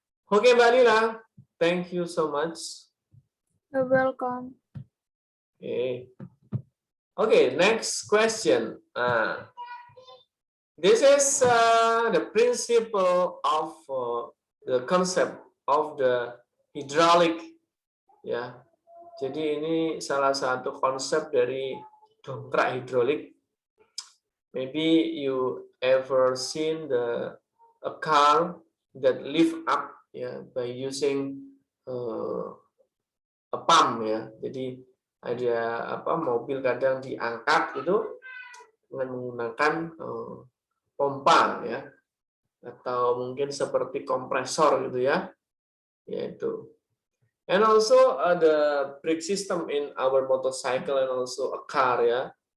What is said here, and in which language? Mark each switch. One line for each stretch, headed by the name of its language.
English: Oke, Mbak Lila, thank you so much. You're welcome. Okay, next question. This is the principle of the concept of the hydraulic.
Indonesian: Ya, jadi ini salah satu konsep dari dongkrak hidrolik.
English: Maybe you ever seen a car that lift up, ya, by using a pump, ya.
Indonesian: Jadi ada mobil kadang diangkat itu dengan menggunakan pompa, ya, atau mungkin seperti kompresor gitu, ya, yaitu.
English: And also the brake system in our motorcycle and also a car, ya.